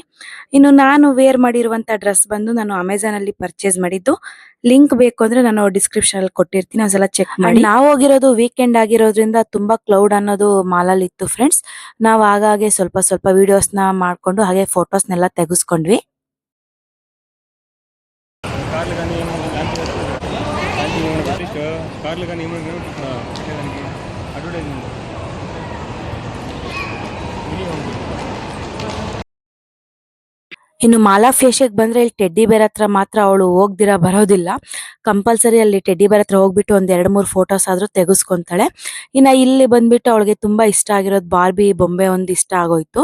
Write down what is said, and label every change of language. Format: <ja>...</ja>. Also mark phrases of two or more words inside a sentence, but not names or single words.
<kn>ಇನ್ನು ನಾನು ವೇರ್ ಮಾಡಿರುವಂತ ಡ್ರೆಸ್ ಬಂದು ನಾನು ಅಮೆಝಾನ್ ಅಲ್ಲಿ ಪರ್ಚೇಸ್ ಮಾಡಿದ್ದು. ಲಿಂಕ್ ಬೇಕು ಅಂದ್ರೆ ನಾನು ಡಿಸ್ಕ್ರಿಪ್ಷನ್ ಅಲ್ಲಿ ಕೊಟ್ಟಿರ್ತೀನಿ, ಒಂದ್ಸಲ ಚೆಕ್ ಮಾಡಿ. ನಾವು ಹೋಗಿರೋದು ವೀಕೆಂಡ್ ಆಗಿರೋದ್ರಿಂದ ತುಂಬಾ ಕ್ಲೌಡ್ ಅನ್ನೋದು ಮಾಲಲ್ಲಿ ಇತ್ತು ಫ್ರೆಂಡ್ಸ್. ನಾವು ಆಗಾಗೆ ಸ್ವಲ್ಪ ಸ್ವಲ್ಪ ವಿಡಿಯೋಸ್ ನ ಮಾಡ್ಕೊಂಡು ಹಾಗೆ ಫೋಟೋಸ್ನೆಲ್ಲ ತೆಗೆಸ್ಕೊಂಡ್ವಿ.</kn> <te>కార్లు కానీ ఏమైనా అడ్వర్టైజ్మెంట్</te> <kn>ಇನ್ನು ಮಾಲಾ ಫೇಶಿಯಲ್ ಬಂದ್ರೆ ಇಲ್ಲಿ</kn> <en>teddy bear</en> <kn>ಹತ್ರ ಮಾತ್ರ ಅವಳು ಹೋಗ್ದಿರಾ ಬರೋದಿಲ್ಲ. ಕಂಪಲ್ಸರಿ ಅಲ್ಲಿ</kn> <en>teddy bear</en> <kn>ಹತ್ರ ಹೋಗ್ಬಿಟ್ಟು ಒಂದ್ 2-3 ಫೋಟೋಸ್ ಆದ್ರೂ ತೆಗೆಸ್ಕೊಂತಾಳೆ. ಇನ್ನ ಇಲ್ಲಿ ಬಂದ್ಬಿಟ್ಟು ಅವಳಿಗೆ ತುಂಬಾ ಇಷ್ಟ ಆಗಿರೋದು ಬಾರ್ಬಿ ಬೊಂಬೆ ಒಂದ್ ಇಷ್ಟ ಆಗೋಯ್ತು.</kn>